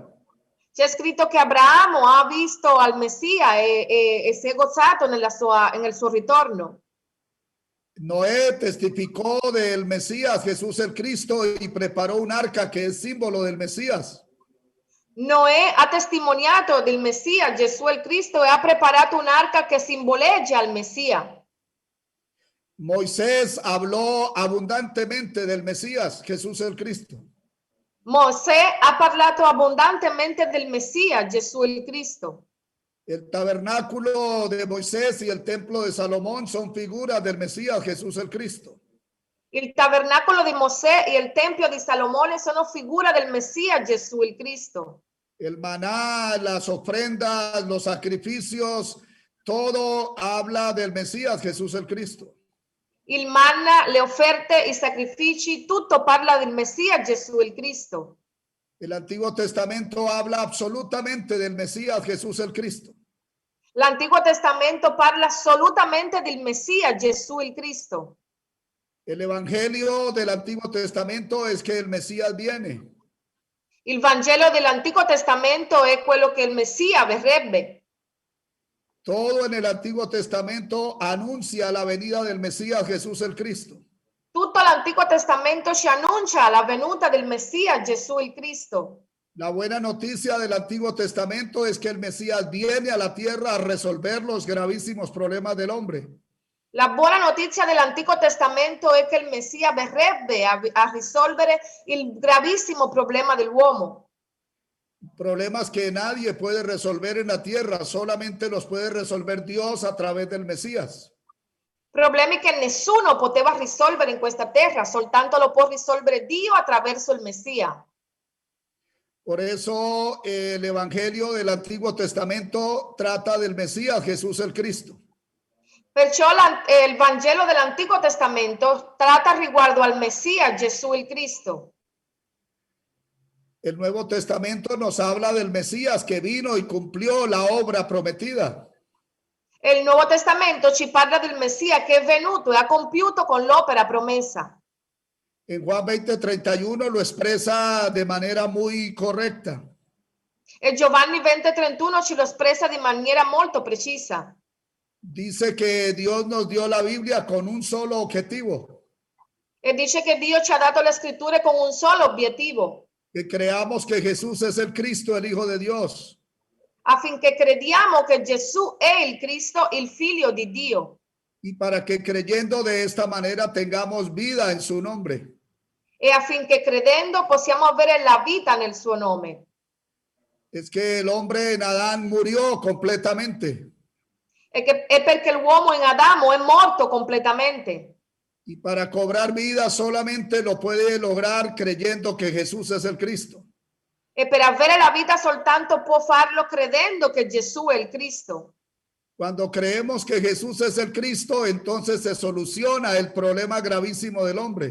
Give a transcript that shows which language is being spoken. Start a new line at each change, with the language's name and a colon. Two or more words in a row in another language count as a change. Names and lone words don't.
Italian: C'è scritto che Abramo ha visto al Messia e si è gozzato nel suo ritorno.
Spanish: Noé testificó del Mesías Jesús el Cristo y preparó un arca que es símbolo del Mesías.
Italian: Noè ha testimoniato del Messia, Gesù il Cristo, e ha preparato un'arca che simboleggia il Messia.
Spanish: Moisés habló abundantemente del Mesías Jesús el Cristo.
Italian: Mosè ha parlato abbondantemente del Messia, Gesù il Cristo.
Spanish: El tabernáculo de Moisés y el templo de Salomón son figuras del Mesías Jesús el Cristo.
Italian: Il tabernacolo di Mosè e il tempio di Salomone sono figura del Messia, Gesù il Cristo.
Spanish: El maná, las ofrendas, los sacrificios, todo habla del Mesías Jesús el Cristo.
Italian: Il manna, le offerte, i sacrifici, tutto parla del Messia, Gesù il Cristo.
Spanish: El Antiguo Testamento habla absolutamente del Mesías Jesús el Cristo.
Italian: L'Antico Testamento parla assolutamente del Messia, Gesù il Cristo.
Spanish: El Evangelio del Antiguo Testamento es que el Mesías viene.
Italian: Il Vangelo dell'Antico Testamento è quello che il Messia verrebbe.
Spanish: Todo en el Antiguo Testamento anuncia la venida del Mesías Jesús el Cristo.
Italian: Tutto l'Antico Testamento ci annuncia la venuta del Messia, Gesù il Cristo.
Spanish: La buena noticia del Antiguo Testamento es que el Mesías viene a la tierra a resolver los gravísimos problemas del hombre.
Italian: La buona notizia dell'Antico Testamento è che il Messia verrebbe a risolvere il gravissimo problema dell'uomo.
Spanish: Problemas que nadie puede resolver en la tierra, solamente los puede resolver Dios a través del Mesías.
Italian: Problemi che nessuno poteva risolvere in questa terra, soltanto lo può risolvere Dio attraverso il Messia.
Spanish: Por eso el Evangelio del Antiguo Testamento trata del Mesías Jesús el Cristo.
Italian: Perciò il Vangelo dell'Antico Testamento tratta riguardo al Messia, Gesù il Cristo.
Spanish: El Nuevo Testamento nos habla del Mesías que vino y cumplió la obra prometida.
Italian: E il Nuovo Testamento ci parla del Messia che è venuto e ha compiuto con l'opera promessa.
Spanish: En Juan 20:31 lo expresa de manera muy correcta.
Italian: E Giovanni 20:31 ci lo espressa di maniera molto precisa.
Spanish: Dice que Dios nos dio la Biblia con un solo objetivo.
Italian: E dice che Dio ci ha dato le scritture con un solo obiettivo.
Spanish: Que creamos que Jesús es el Cristo, el Hijo de Dios.
Italian: Affinché crediamo che Gesù è il Cristo, il figlio di Dio.
Spanish: Y para que creyendo de esta manera tengamos vida en su nombre.
Italian: E affinché credendo possiamo avere la vita nel suo nome.
Spanish: Es que el hombre en Adán murió completamente.
Italian: È perché l'uomo in Adamo è morto completamente.
Spanish: Y para cobrar vida solamente lo puede lograr creyendo que Jesús es el Cristo.
Italian: E per avere la vita soltanto può farlo credendo che Gesù è il Cristo.
Spanish: Cuando creemos que Jesús es el Cristo, entonces se soluciona el problema gravísimo del hombre.